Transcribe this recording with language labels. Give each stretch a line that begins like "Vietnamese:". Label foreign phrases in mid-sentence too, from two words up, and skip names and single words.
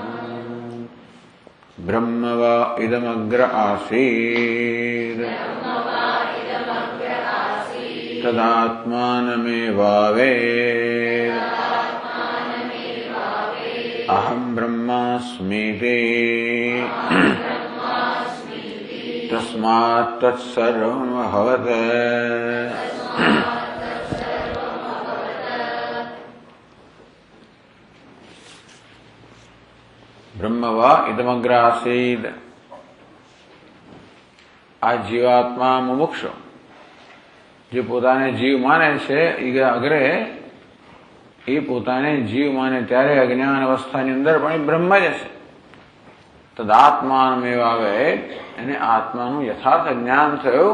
Sanskrit: ब्रह्म वा इदमग्र आसीत् तदात्मानमेवावेत् अहं ब्रह्मास्मीति तस्मात् तत्सर्वमभवत्। ब्रह्म वा इदमग्र आसीत्।
Gujarati: આ જીવાત્મા મુમુક્ષુ જે પોતાને જીવ માને છે એ અગ્રે એ પોતાને જીવ માને ત્યારે અજ્ઞાન અવસ્થાની અંદર પણ એ બ્રહ્મ જ છે. તદાત્માનમેવાવે એને આત્માનું યથાર્થ જ્ઞાન થયું.